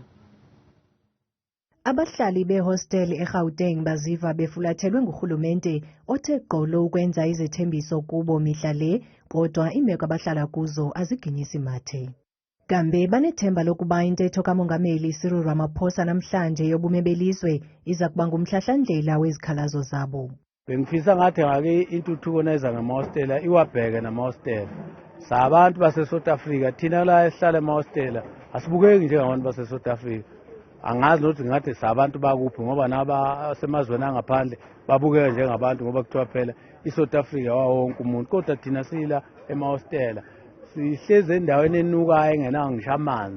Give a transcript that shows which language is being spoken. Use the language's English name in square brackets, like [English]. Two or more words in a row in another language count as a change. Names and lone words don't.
[Xhosa] Abahlali behostel eGauteng baziva befulathelwe ngurhulumente othe gqolo ukwenza izethembiso kubo mihla le, kodwa imeko abahlala kuzo aziginyisi mathe. Kambe banethemba lokuba intetho kamongameli Cyril Ramaphosa namhlanje yobume belizwe iza kuba ngumhlahlandlela wezikhalazo zabo. [Zulu] Bengifisa ngathi ngake intuthuko neza ngamahostela iwabheke namahostela. Sabantu base South Africa thina la esihlala emahostela asibukeki njengabantu base South Africa. Angazi nokuthi ngathi sabantu bakuphi ngoba naba semazweni angaphandle babukeka njengabantu ngoba kuthiwa phela iSouth Africa wawonke umuntu kodwa thina sila emahostela sihleze endaweni enukayo engenawo ngisho amanzi.